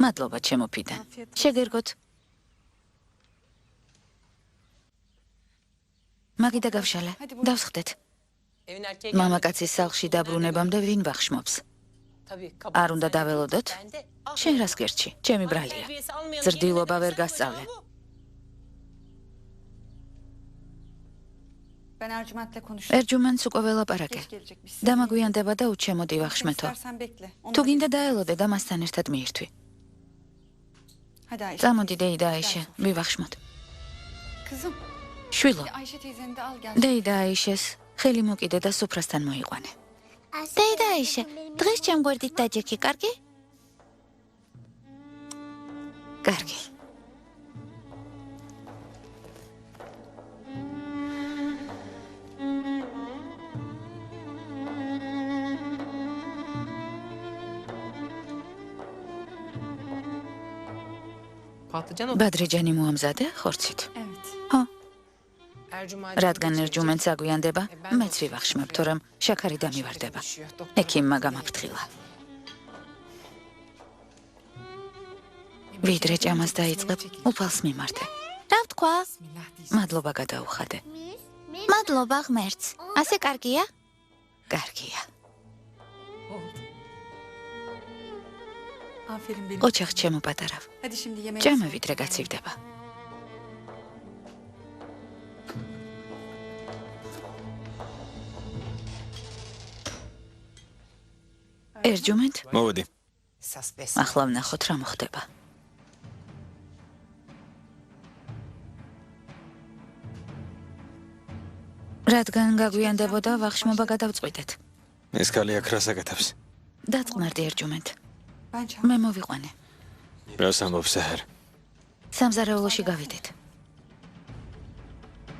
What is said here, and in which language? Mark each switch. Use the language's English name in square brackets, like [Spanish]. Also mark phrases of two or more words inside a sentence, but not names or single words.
[Georgian] მადლობა ჩემო ფიდან. შეგერგოთ. მაგიდა გავშალე. დავსხდეთ. მამაკაცის სახლში დაბრუნებამდე ვინ ვახშმობს? არ უნდა დაველოდოთ? შენ რას გერჩი? ჩემი ბრალია. ზრდილობა ვერ გასწავლე. [Turkish] Ben Ercüment'le konuştum. [Georgian] ერჯუმენს უკვე ველაპარაკე. [Turkish] Geç gelecekmiş. [Georgian] დამაგვიანდება და უჩემოდი ვახშმეთო. [Turkish] İstersen bekle. Onu თუ da- [Georgian] გინდა დაელოდე და მასთან ერთად მიირთვი. [Turkish] Hadi Ayşe. [Georgian] წამოდი დეიდა აიშე, ვივახშმოთ. Kızım. შვილო, [Turkish] Ayşe teyzeni de al gel. [Georgian] დეიდა აიშეს ხელი მოკიდე და სუფრასთან მოიყვანე. დეიდა აიშე, დღეს ჩემ გვერდით დაჯექი, კარგი? კარგი. [Turkish] Patlıcan o. [Georgian] ბადრიჯანი მოამზადე ხორცით. Evet. ხო, Ercüment... რადგან ერჯუმენს აგვიანდება, მეც ვივახშმებ, თორემ შაქარი დამივარდება. ექიმმა გამაფრთხილა. ვიდრე ჭამას დაიწყებ, უფალს მიმართე. რა ვთქვა? მადლობა გადაუხადე. მადლობა ღმერთს. ასე კარგია? კარგია. [Turkish] Aferin benim. [Georgian] ოჯახ ჩემო პატარავ. [Turkish] Hadi şimdi yemeğe. [Georgian] ჭამა ვიდრე გაცივდება. ერჯუმენტ, მოვედი. ახლა ვნახოთ რა მოხდება. რადგან გაგვიანდებოდა, ვახშმობა გადავწყვიტეთ. ეს კალი აქ რას აკეთებს? დაწყნარდი ერჯუმენტ. [Turkish] Ben çam. [Georgian] მე მოვიყვანე. რას ამბობს საჰერ? სამზარეულოში გავიდეთ.